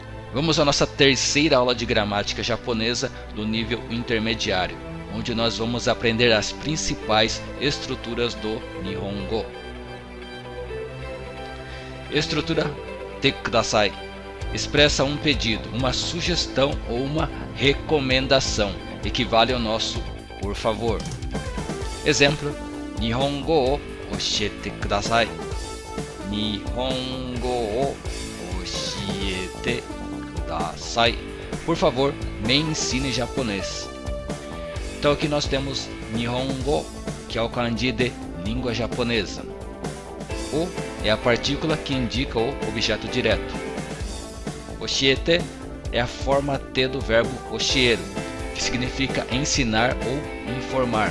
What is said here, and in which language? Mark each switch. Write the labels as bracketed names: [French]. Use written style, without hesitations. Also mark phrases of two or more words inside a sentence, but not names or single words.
[Portuguese] Vamos à nossa terceira aula de gramática japonesa do nível intermediário, onde nós vamos aprender as principais estruturas do Nihongo. Estrutura [Japanese] てください [Portuguese] expressa um pedido, uma sugestão ou uma recomendação, equivale ao nosso por favor. [Japanese] Exemplo: 日本語を教えてください. 日本語を教えてください. [Portuguese] Por favor, me ensine japonês. Então aqui nós temos Nihongo, que é o kanji de língua japonesa. O é a partícula que indica o objeto direto. Oshiete é a forma T do verbo oshieru, que significa ensinar ou informar.